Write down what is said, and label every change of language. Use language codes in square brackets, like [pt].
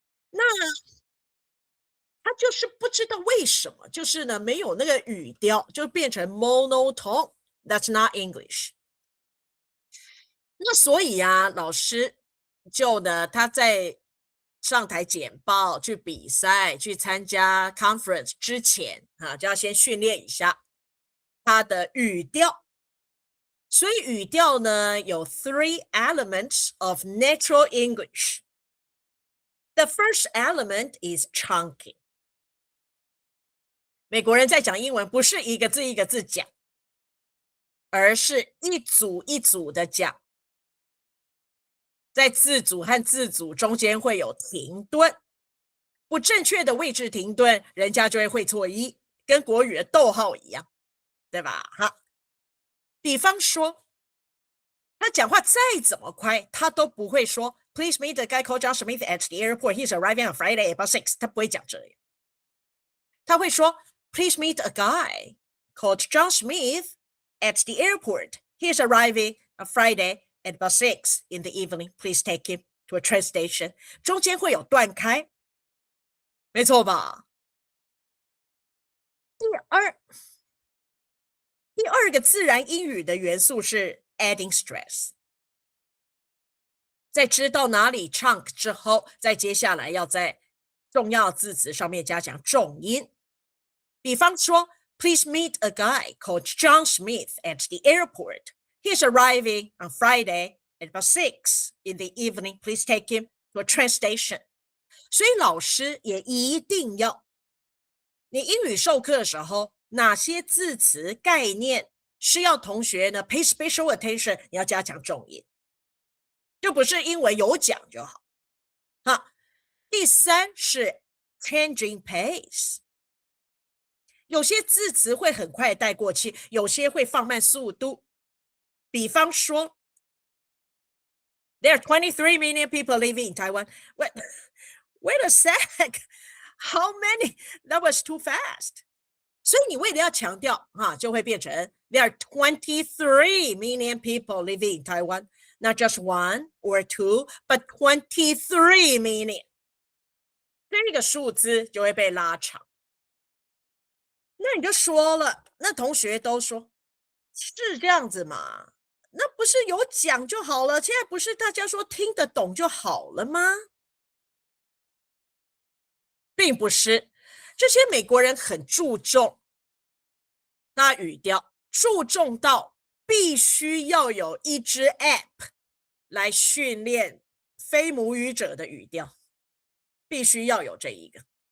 [zh] 那他就是不知道为什么，就是呢没有那个语调，就变成 monotone。 [en] That's not English。 [zh] 那所以老师就呢他在上台简报、去比赛、去参加 conference 之前就要先训练一下他的语调。所以语调呢有 [en] three elements of natural English。 The first element is chunking。 [zh] 美国人在讲英文不是一个字一个字讲，而是一组一组的讲，在字组和字组中间会有停顿，不正确的位置停顿，人家就会会错意，跟国语的逗号一样，对吧？比方说，他讲话再怎么快，他都不会说 [en] Please meet the guy called John Smith at the airport. He's arriving on Friday about 6. [zh] 他不会讲这样，他会说 [en] Please meet a guy called John Smith at the airport. He's arriving on Friday at about 6 in the evening. Please take him to a train station. [zh] 中间会有断开，没错吧？第二个自然英语的元素是 adding stress。在知道哪里 chunk 之后，再接下来要在重要字词上面加强重音。比方说 [en] Please meet a guy called John Smith at the airport. He's arriving on Friday at about 6 in the evening. Please take him to a train station. [zh] 所以老师也一定要，你英语授课的时候，哪些字词概念是要同学呢 [en] pay special attention， [zh] 你要加强重音，就不是英文有讲就好。第3是 changing pace。有些字词会很快带过去，有些会放慢速度。比方说 [en] There are 23 million people living in Taiwan. Wait a sec. How many? That was too fast. [zh] 所以你为了要强调就会变成 [en] There are 23 million people living in Taiwan. Not just one or two, but 23 million. [zh] 这个数字就会被拉长。那你就说了，那同学都说是这样子嘛？那不是有讲就好了？现在不是大家说听得懂就好了吗？并不是，这些美国人很注重那语调，注重到必须要有一支 App 来训练非母语者的语调，必须要有这一个。